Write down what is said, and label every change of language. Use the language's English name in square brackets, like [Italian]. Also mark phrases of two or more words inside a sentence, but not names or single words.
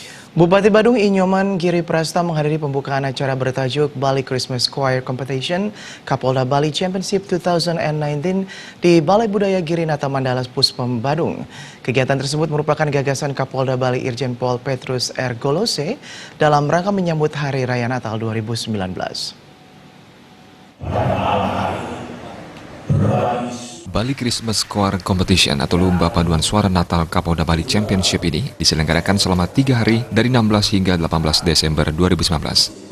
[Indonesian] Bupati Badung Inyoman Giri Prasta menghadiri pembukaan acara bertajuk Bali Christmas Choir Competition Kapolda Bali Championship 2019 di Balai Budaya Girinata Mandala Puspom Badung. Kegiatan tersebut merupakan gagasan Kapolda Bali Irjen Pol Petrus R. Golose dalam rangka menyambut Hari Raya Natal 2019. Bali Christmas Choir Competition atau Lomba Paduan Suara Natal Kapolda Bali Championship ini diselenggarakan selama 3 hari dari 16 hingga 18 Desember 2019.